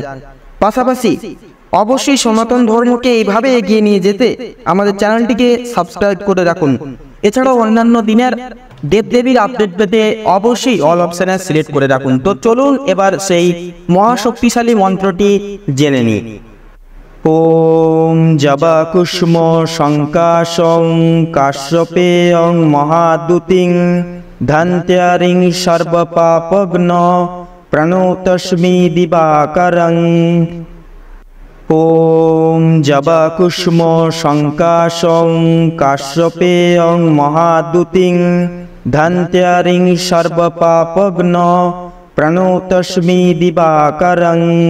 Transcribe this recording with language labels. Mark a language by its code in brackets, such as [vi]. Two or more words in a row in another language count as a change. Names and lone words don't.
[bn] পাশাপাশি অবশ্যই সনাতন ধর্মকে এইভাবে এগিয়ে নিয়ে যেতে আমাদের চ্যানেলটিকে সাবস্ক্রাইব করে রাখুন। এছাড়াও অন্যান্য দিনের দেবদেবীর আপডেট পেতে অবশ্যই অল অপশনে সিলেক্ট করে রাখুন। তো চলুন এবার সেই মহাশক্তিশালী মন্ত্রটি জেনে নিই। [sa] ওম জবাকুষ্ম শঙ্কাশং কাশ্যপেয়ং মহাদুতিং ধন্ত্যারিং সর্বপাপঘ্ন প্রণতস্মি দিবাকরং। ওম জবাকুষ্ম শঙ্কাশং কাশ্যপেয়ং মহাদুতিং ধন্ত্যারিং সর্বপাপঘ্ন প্রণতস্মি দিবাকরং।